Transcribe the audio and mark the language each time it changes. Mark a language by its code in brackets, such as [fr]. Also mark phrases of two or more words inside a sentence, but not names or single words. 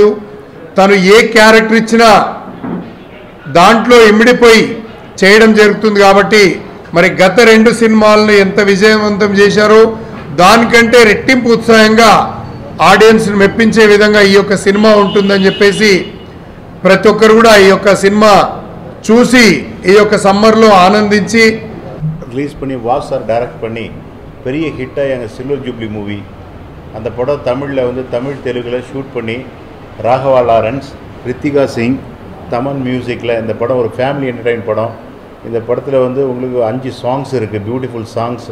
[te] తను ఏ క్యారెక్టర్ ఇచ్చినా దాంట్లో ఇమిడిపోయి చేయడం జరుగుతుంది కాబట్టి మరి గత 2 సినిమాలను ఎంత విజయవంతం చేశారో దానికంటే రెట్టింపు ఉత్సాహంగా ఆడియన్స్ని మెప్పించే విధంగా ఈ యొక్క సినిమా ఉంటుందని చెప్పేసి ప్రతి ఒక్కరు కూడా ఈ యొక్క సినిమా చూసి ఈ యొక్క సమ్మర్లో ఆనందించి [ta] ரிலீஸ் பண்ணி வாஸ் சார் டைரக்ட் பண்ணி பெரிய ஹிட்டாக எங்கள் [en] silver jubilee movie. [ta] அந்த படம் தமிழில் வந்து தமிழ் தெலுங்கில் ஷூட் பண்ணி ராகவா லாரன்ஸ், ரித்திகா சிங், தமன் மியூசிக்கில் இந்த படம் ஒரு [en] family entertain [ta] படம். இந்த படத்தில் வந்து உங்களுக்கு 5 சாங்ஸ் இருக்குது, [en] beautiful songs.